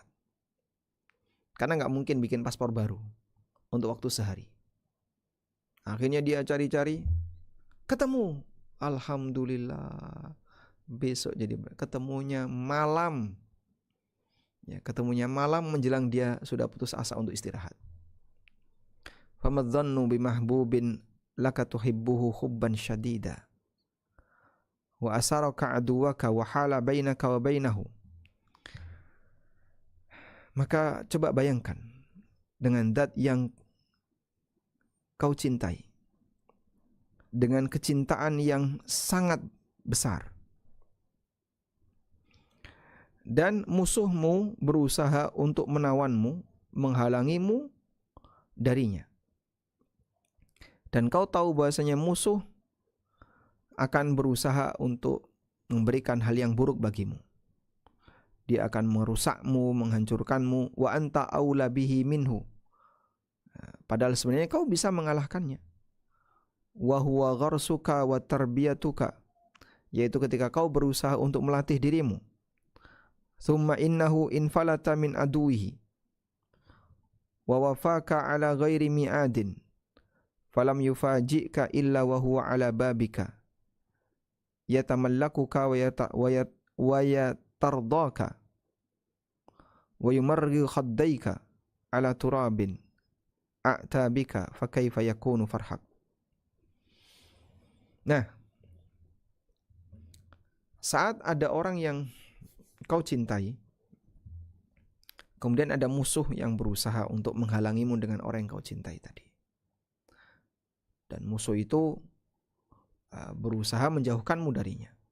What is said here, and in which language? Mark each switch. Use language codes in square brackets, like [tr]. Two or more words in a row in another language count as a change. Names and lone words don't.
[id] Karena gak mungkin bikin paspor baru untuk waktu sehari. Akhirnya dia cari-cari. Ketemu. Alhamdulillah. Besok jadi ketemunya malam. Ya, ketemunya malam menjelang dia sudah putus asa untuk istirahat. [ar] فما ظنك بمحبوب لك تحبه حبا شديدا. و أسرك عدوك و حال بينك و بينه. [id] Maka coba bayangkan dengan zat yang kau cintai, dengan kecintaan yang sangat besar, dan musuhmu berusaha untuk menawanmu, menghalangimu darinya. Dan kau tahu bahasanya musuh akan berusaha untuk memberikan hal yang buruk bagimu. Dia akan merusakmu, menghancurkanmu. [ar] و أنت أولى به منه. [id] Padahal sebenarnya kau bisa mengalahkannya. [ar] و هو غرسك و تربيتك. [id] Yaitu ketika kau berusaha untuk melatih dirimu. [ar] ثم إنه انفلت من عدوه. و وافاك على غير ميعاد. فلم يفجأك إلا و هو على بابك. يتملقك و يترضاك و يمرغ خديه على تراب أعتابك فكيف يكون فرحك. [id] Nah, saat ada orang yang kau cintai, kemudian ada musuh yang berusaha untuk menghalangimu dengan orang yang kau cintai tadi, dan musuh itu berusaha menjauhkanmu darinya.